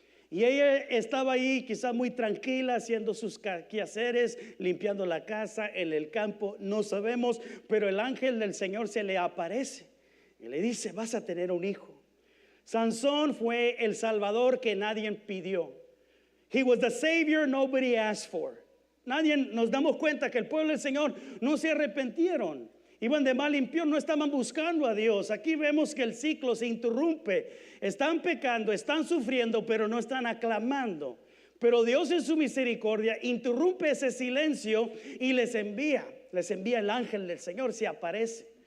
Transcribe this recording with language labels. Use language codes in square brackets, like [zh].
[es] Y ella estaba ahí quizá muy tranquila haciendo sus quehaceres, limpiando la casa, en el campo, no sabemos. Pero el ángel del Señor se le aparece y le dice: vas a tener un hijo. Sansón fue el salvador que nadie pidió. [en] He was the savior nobody asked for. [es] Nadie, nos damos cuenta que el pueblo del Señor no se arrepintieron. Iban de mal en peor, no estaban buscando a Dios. Aquí vemos que el ciclo se interrumpe. Están pecando, están sufriendo, pero no están aclamando. Pero Dios en su misericordia interrumpe ese silencio y les envía el ángel del Señor, se aparece.